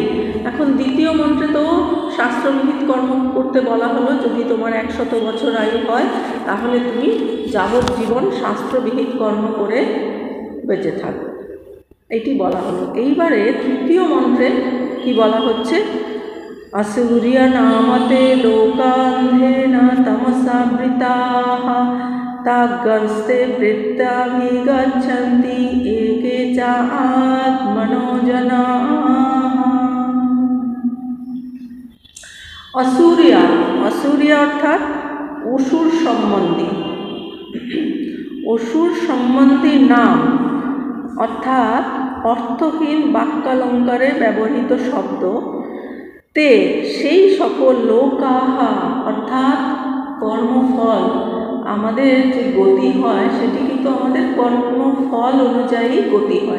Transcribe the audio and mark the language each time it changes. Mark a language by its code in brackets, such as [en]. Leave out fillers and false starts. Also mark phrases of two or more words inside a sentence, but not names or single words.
[bn] এখন দ্বিতীয় মন্ত্রে তো শাস্ত্রবিহিত কর্ম করতে বলা হলো। যদি তোমার 100 বছর আয়ু হয়, তাহলে তুমি যাবজ্জীবন শাস্ত্রবিহিত কর্ম করে বেঁচে থাকবে, এটি বলা হলো। এইবারে তৃতীয় মন্ত্রে কি বলা হচ্ছে? [sa] असुर्य नामते लोकान्धेन तमसावृताः ताग्गंस्ते वृत्ताभिगच्छन्ति एके च आत्मनो जनाः। असुरिया, असुरिया [bn] অর্থাৎ অসুর সম্বন্ধী। অসুর সম্বন্ধী নাম অর্থাৎ অর্থহীন বাক্যালঙ্কারে ব্যবহৃত শব্দ। তে সেই সকল লোকাহা অর্থাৎ কর্মফল, আমাদের যে গতি হয় সেটি কিন্তু আমাদের কর্মফল অনুযায়ী গতি হয়।